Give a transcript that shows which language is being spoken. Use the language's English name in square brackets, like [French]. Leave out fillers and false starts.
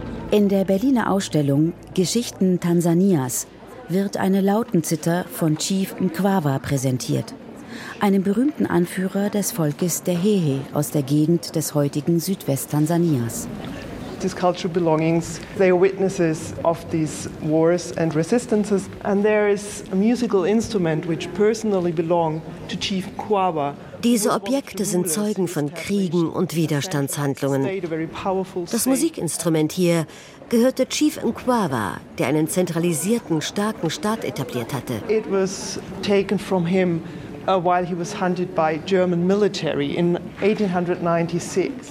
[German] In der Berliner Ausstellung Geschichten Tansanias wird eine Lautenzither von Chief Mkwawa präsentiert, einem berühmten Anführer des Volkes der Hehe aus der Gegend des heutigen Südwest-Tansanias. [English] These cultural belongings, they are witnesses of these wars and resistances. And there is a musical instrument which personally belonged to Chief Mkwawa. [German] Diese Objekte sind Zeugen von Kriegen und Widerstandshandlungen. Das Musikinstrument hier gehörte Chief Mkwawa, der einen zentralisierten, starken Staat etabliert hatte. [English] It was taken from him while he was hunted by German military in 1896.